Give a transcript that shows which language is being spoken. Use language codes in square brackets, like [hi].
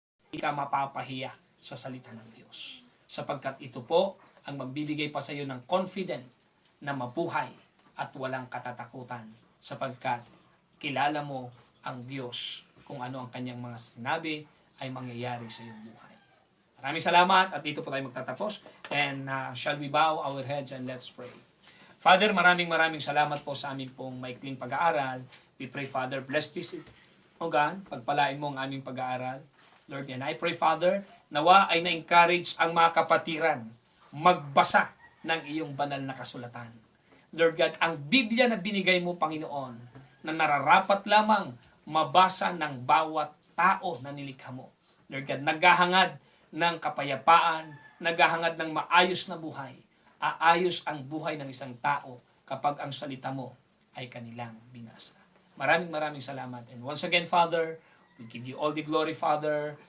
[tl] Hindi ka mapapahiya sa salita ng Diyos. Sapagkat ito po ang magbibigay pa sa iyo ng confident na mabuhay at walang katatakutan sapagkat kilala mo ang Diyos kung ano ang kanyang mga sinabi ay mangyayari sa iyong buhay. Maraming salamat at dito po tayo magtatapos. [en] And shall we bow our heads and let's pray. [tl] Father, maraming salamat po sa aming pong maikling pag-aaral. [en] We pray, Father, bless this, O God, [tl] pagpalain mo ang aming pag-aaral. [en] Lord, and I pray, Father, [tl] nawa ay na-encourage ang mga kapatiran magbasa ng iyong banal na kasulatan. Lord God, ang Biblia na binigay mo, Panginoon, na nararapat lamang mabasa ng bawat tao na nilikha mo. Lord God, naghahangad ng kapayapaan, naghahangad ng maayos na buhay. Aayos ang buhay ng isang tao kapag ang salita mo ay kanilang binasa. Maraming salamat. [en] And once again, Father, we give you all the glory, Father.